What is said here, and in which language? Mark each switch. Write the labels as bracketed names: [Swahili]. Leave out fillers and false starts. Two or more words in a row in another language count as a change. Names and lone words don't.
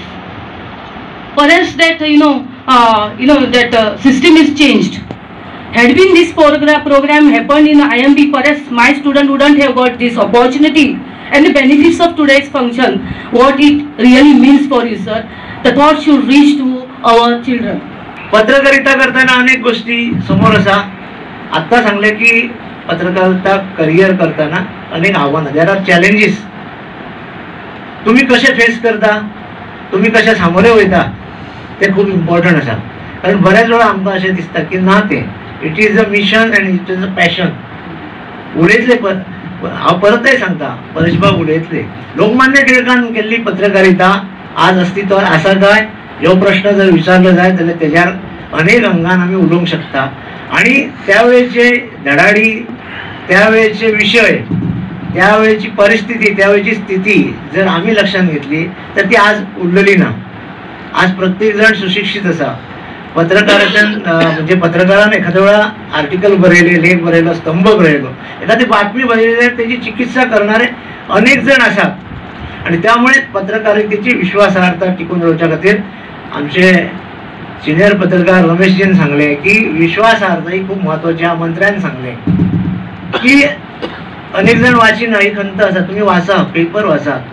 [English] Perhaps that, that system is changed. Had been this program happened in IMB, perhaps my student wouldn't have got this opportunity and the benefits of today's function, what it really means for you, sir. The thought should reach to our children. [Konkani] पत्रकारिता करताना अनेक गोष्टी समोर असा. आता सांगले की पत्रकारिता करियर करताना अनेक आव्हानं, [English] there are challenges. [Konkani] तुम्ही कसे फेस करता, तुम्ही कशा सामोरे वयता ते खूप इम्पॉर्टंट असा. कारण बऱ्याच वेळा आमकां अशें दिसता की ना ते [English] it is a mission and it is a passion. [Konkani] उलयतले हांव परतय सांगता, परेशबाब उलयतले लोकमान्य टिळकान केल्ली पत्रकारिता आज अस्तित्वात आसा काय ह्यो प्रश्न जर विचारलो जाय जाल्यार तेज्यार अनेक अंगान आमी उलोवंक शकता. [Marathi] आणि त्यावेळेचे धडाडी, त्यावेळेचे विषय, त्यावेळेची परिस्थिती, त्यावेळेची स्थिती जर आम्ही लक्षात घेतली तर ती आज उरलेली ना. [Konkani] आज प्रत्येक जण सुशिक्षित असा. पत्रकारांतल्यान म्हणजे पत्रकारान एखाद्या वेळा आर्टिकल बरयले, लेख बरयलो, स्तंभ बरयलो, एखादी बातमी बरयली जाल्यार तेजी चिकित्सा करणारे अनेक जण आसात. आणि त्यामुळे पत्रकारितेची विश्वासार्हता टिकून रावच्या खातीर आमचे सिनियर पत्रकार रमेशजीन सांगले की विश्वासार्हता ही खूप महत्वाची. मंत्र्यान सांगले की अनेक जण वाचिना ही खंत आसा, तुम्ही वाचा, पेपर वाचा.